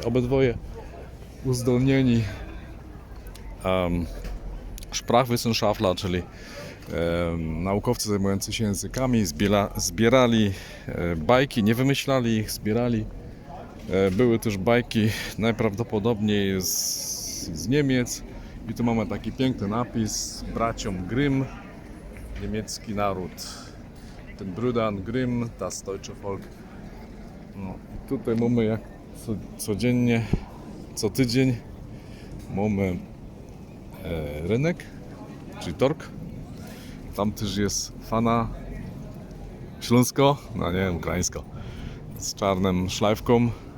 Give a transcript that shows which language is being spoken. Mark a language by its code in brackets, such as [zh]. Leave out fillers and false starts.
[pl] Obydwoje uzdolnieni Sprachwissenschaftler, czyli naukowcy zajmujący się językami, zbierali bajki, nie wymyślali ich, zbierali. Były też bajki najprawdopodobniej z Niemiec. I tu mamy taki piękny napis: braciom Grimm, niemiecki naród. [de] Den Brüdern Grimm, das deutsche Volk. [pl] No, i tutaj mamy jak codziennie, co tydzień mamy rynek, czyli torg. Tam też jest fana śląsko, no nie, ukraińsko, z czarnym szlajfką.